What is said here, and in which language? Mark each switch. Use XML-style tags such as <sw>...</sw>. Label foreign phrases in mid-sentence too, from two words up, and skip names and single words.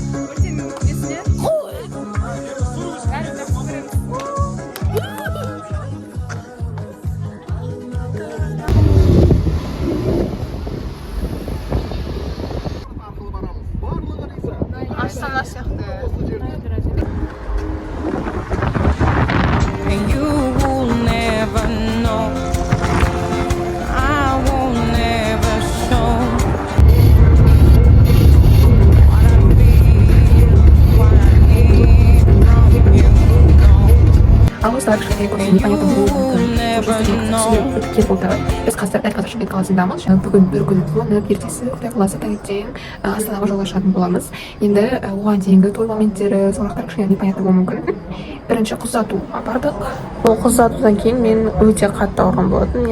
<kk>Бүртенің несіне. Бәрін жақсы көреміз. Астана сияқты.</kk> <en>You will never know. I will never show what I feel, what I need from you.</en> <kk>А осы кішкене көбіне непонятно болды. Болды. Біз қазір дәл қазір Шымкент қаласындамыз. Бүгін бір күн қуанып, ертесі Құдай қаласа таңертең Астанаға жол ашатын боламыз. Енді оған дейінгі той моменттері, сұрақтар кішкене непонятно болуы мүмкін. Бірінші қыз ұзату бардық. Ол қыз ұзатудан кейін мен өте қатты ауырған болатын.</kk>